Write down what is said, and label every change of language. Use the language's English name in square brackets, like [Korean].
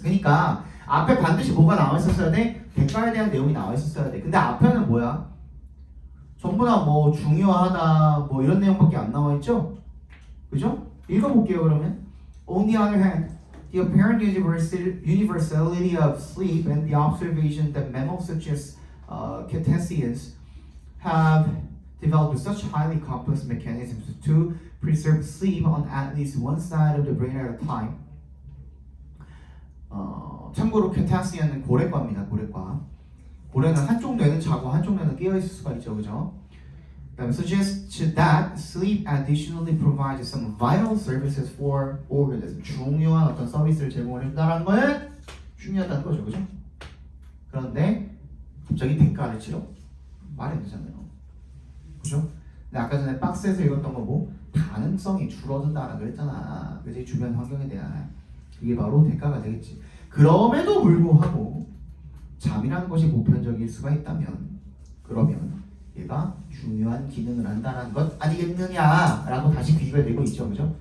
[Korean] 그러니까 앞에 반드시 뭐가 나와 있었어야 돼? 대가에 대한 내용이 나와 있었어야 돼. 근데 앞에는 뭐야? 전부 다 뭐 중요하다 뭐 이런 내용밖에 안 나와 있죠? 그죠? 읽어볼게요 그러면. [English] On the other hand, the apparent universality of sleep and the observation that mammals such as cetaceans have developed such highly complex mechanisms to preserve sleep on at least one side of the brain at a time. [Korean] 참고로 cetacean은 고래과입니다. 고래과. 고래는 한쪽 뇌는 자고 한쪽 뇌는 깨어 있을 수가 있죠, 그죠? 그다음에 [English] suggests that sleep additionally provides some vital services for organisms. [Korean] 중요한 어떤 서비스를 제공을 해준다는 거는 중요하다는 거죠, 그죠? 그런데 갑자기 대가를 치러 말이 안 되잖아요, 그죠? 근데 아까 전에 박스에서 읽었던 거고 가능성이 줄어든다라고 그랬잖아, 그지? 주변 환경에 대한 그게 바로 대가가 되겠지. 그럼에도 불구하고 잠이라는 것이 보편적일 수가 있다면 그러면 얘가 중요한 기능을 한다는 것 아니겠느냐라고 다시 비교되고 있죠, 그죠?